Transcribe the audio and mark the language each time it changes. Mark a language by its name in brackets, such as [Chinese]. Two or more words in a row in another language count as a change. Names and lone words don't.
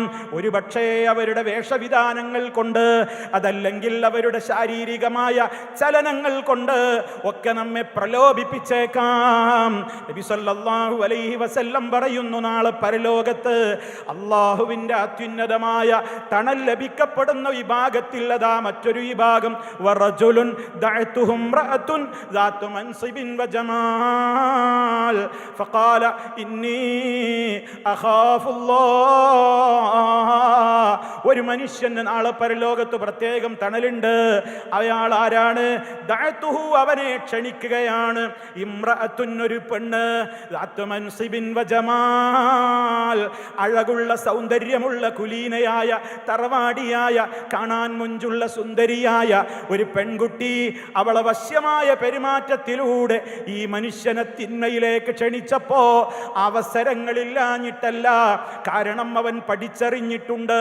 [Malayalam] ഒരുപക്ഷേ അവരുടെ വേഷവിധാനങ്ങൾ കൊണ്ട്, അതല്ലെങ്കിൽ അവരുടെ ശാരീരികമായ ചലനങ്ങൾ കൊണ്ട് ഒക്കെ നമ്മെ പ്രലോഭിപ്പിച്ചേക്കാം. നബി [Arabic] صلى الله عليه وسلم [Malayalam] പറയുന്നു, നാളെ പരലോകത്ത് അല്ലാഹുവിൻ്റെ അത്യുന്നതമായ തണൽ ലഭിക്കപ്പെടുന്ന വിഭാഗത്തിൽ അതാ മറ്റൊരു വിഭാഗം, [Arabic] ورجل دعته امرأة ذات منصب وجمال فقال إني أخاف الله. [Malayalam] ഒരു മനുഷ്യന് നാളെ പരലോകത്ത് പ്രത്യേകം തണലുണ്ട്. അയാൾ ആരാണ്? ദഅതുഹു, അവനെ ക്ഷണിക്കുകയാണ്. ഇംറഅത്തുൻ, ഒരു പെണ്ണ്, [Arabic] ذات منصب وجمال, [Malayalam] അഴകുള്ള സൗന്ദര്യമുള്ള കുലീനയായ തറവാടിയായ കാണാൻ മുഞ്ചുള്ള സുന്ദരിയായ ഒരു പെൺകുട്ടി. അവളെ വശ്യമായ പെരുമാറ്റത്തിലൂടെ ഈ മനുഷ്യനെ തിന്മയിലേക്ക് ക്ഷണിച്ചപ്പോ അവസരങ്ങളില്ലാഞ്ഞിട്ടല്ല, കാരണം അവൻ പഠിച്ചറിഞ്ഞിട്ടുണ്ട്.